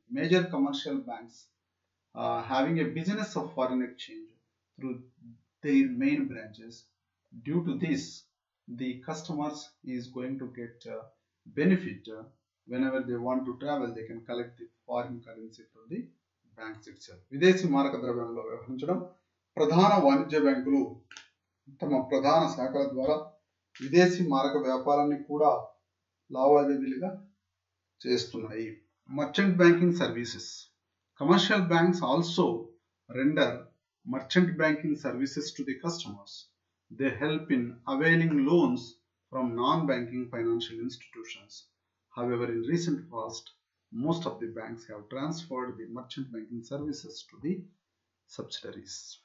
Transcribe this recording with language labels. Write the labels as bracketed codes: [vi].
[en] Major commercial banks having a business of foreign exchange through their main branches. Due to this, the customers is going to get benefit whenever they want to travel. They can collect the foreign currency from the banks itself. [te] విదేశీ మారక ద్రవ్యంలో వ్యవహరించడం. ప్రధాన వాణిజ్య బ్యాంకులు తమ ప్రధాన శాఖల ద్వారా విదేశీ మారక వ్యాపారాన్ని కూడా లావాదేవీలుగా చేస్తున్నాయి. [en] Merchant banking services. Commercial banks also render merchant banking services to the customers. They help in availing loans from non-banking financial institutions. However, in recent past, most of the banks have transferred the merchant banking services to the subsidiaries.